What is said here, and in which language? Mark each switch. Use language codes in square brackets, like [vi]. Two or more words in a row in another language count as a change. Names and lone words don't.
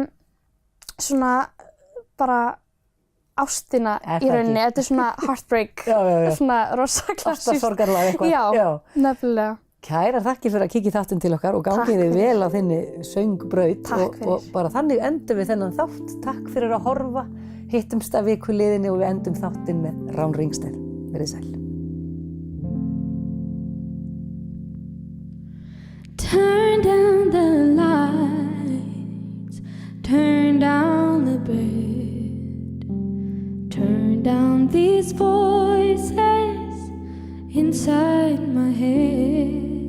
[is] Svona bara ástina í rauninni, þetta er svona heartbreak, svona rosa klassískt. Ástarsorgarlag eitthvað. Já, nefnilega. Kærar þakkir fyrir að kíkja í þáttinn til okkar og gangið þið vel á þinni söngbraut. Takk fyrir. Og bara þannig endum við þennan þátt. Takk fyrir að horfa. Hittumst að viku liðinni og við endum þáttinn með Rán Ringstedt. Verið sæl. [en] Turn down the lights, turn down the bed, turn down these voices inside my head.